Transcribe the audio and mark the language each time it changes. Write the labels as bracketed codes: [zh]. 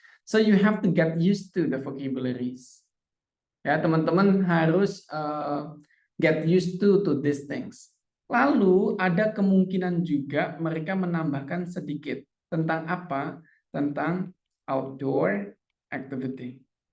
[en] So you have to get used to the vocabularies. [id] Ya, teman-teman harus [en] get used to these things. [id] Lalu ada kemungkinan juga mereka menambahkan sedikit tentang apa? Tentang outdoor activity.